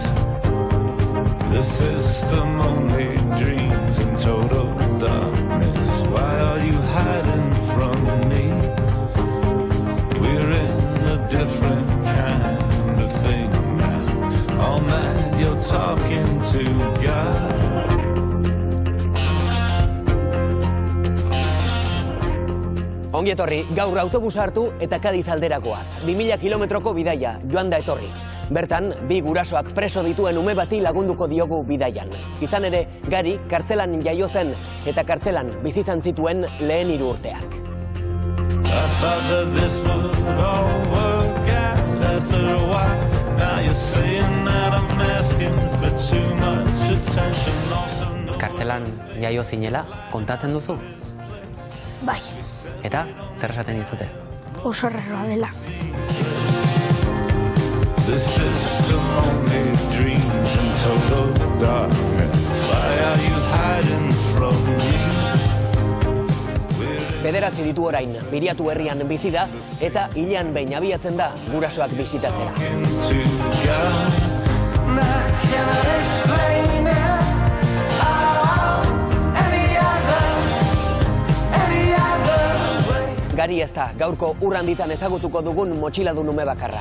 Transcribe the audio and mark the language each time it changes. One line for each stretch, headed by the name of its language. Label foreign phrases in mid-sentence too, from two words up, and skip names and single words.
English: The system only dreams in total darkness. Why are you hiding from me? We're in a different kind of thing now. All night you're talking to God.
Basque: Ongi etorri, gaur autobusa hartu eta Kadiz alderakoaz. 2000 kilometroko bidaia, joan da etorri. Bertan, bi gurasoak preso dituen ume bati lagunduko diogu bidaian. Izan ere, Gari kartzelan jaio zen eta kartzelan bizi izan zituen lehen 3 urteak.
English: I thought that this would all work out after a while. Now you're saying that I'm asking for too much attention.
Basque: Kartzelan jaio zinela, kontatzen duzu? Bai, Eta, zer esaten dizute? oso erreroa dela.
English: The system only dreams in total darkness. Why are you hiding from me?
Basque: 9 ditu orain, Biriatu herrian bizi da eta hilean behin abiatzen da gurasoak bisitatzera. Gari ez da, gaurko urranditan ezagutuko dugun motxiladun ume bakarra.